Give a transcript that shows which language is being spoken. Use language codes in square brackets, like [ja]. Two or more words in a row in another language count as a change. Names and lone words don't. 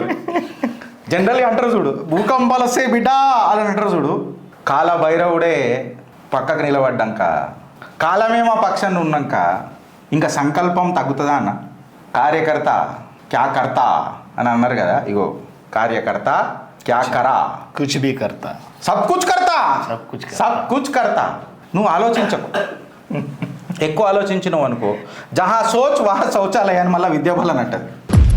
[te] జనరల్గా అంటారు చూడు, భూకంపాలు వస్తే బిడ్డ అని అంటారు చూడు. కాల భైరవుడే పక్కకు నిలబడ్డాక, కాలమే మా పక్షాన్ని ఉన్నాక ఇంకా సంకల్పం తగ్గుతుందా అన్న? [hi] कार्यकर्ता क्या करता [te] అని అన్నారు కదా, ఇగో [hi] कार्यकर्ता क्या करा, कुछ भी करता, सब कुछ करता. [te] నువ్వు ఆలోచించకు, ఎక్కువ ఆలోచించినావు అనుకో, [hi] जहाँ सोच वहाँ शौचालय [te] అని మళ్ళీ విద్యాబలం అంటది.